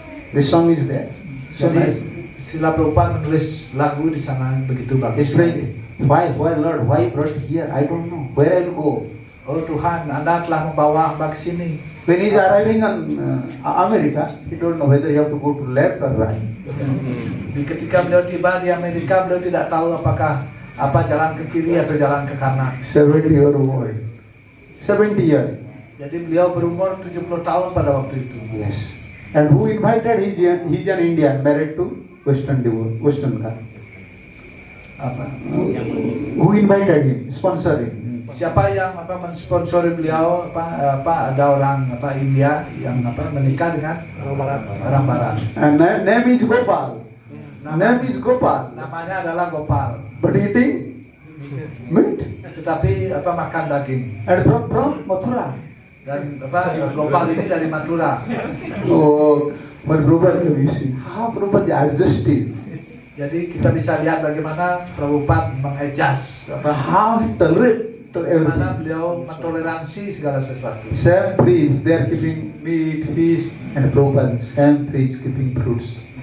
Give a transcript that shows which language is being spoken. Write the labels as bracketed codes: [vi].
[en] This song is there. So nice. [id] Sila Prabhupada menulis lagu di sana begitu bagus. [en] He's praying, why Lord, why brought here? I don't know. Where I'll go? [id] Oh Tuhan, Anda telah membawa hamba ke sini. [en] When he's arriving on America, he don't know whether he have to go to left or right. [id] Ketika beliau tiba di Amerika, beliau tidak tahu apakah jalan ke kiri atau jalan ke kanan. [en] 70-year old. 70 years. [id] Jadi beliau berumur 70 tahun pada waktu itu. [en] Yes. And who invited? He's an Indian, married to Western guy. Who invited him? Sponsor him. [id] Siapa yang mensponsori beliau? Ada orang India yang menikah dengan orang Barat. [en] And name is Gopal. Name is Gopal. [id] Namanya adalah Gopal. [en] But eating meat. [id] Tetapi makan daging. [en] And from Mathura. [id] Dan Gopal ini dari Mathura. [en] Oh, but Prabhupada can you see how Prabhupada adjusted. [id] Jadi kita bisa lihat bagaimana Prabhupada mengadjust [en] how tolerate to [id] bagaimana [en] everything. [id] beliau mentoleransi segala sesuatu. [en] Same trees, they are keeping meat, fish, and Prabhupada same trees keeping fruits.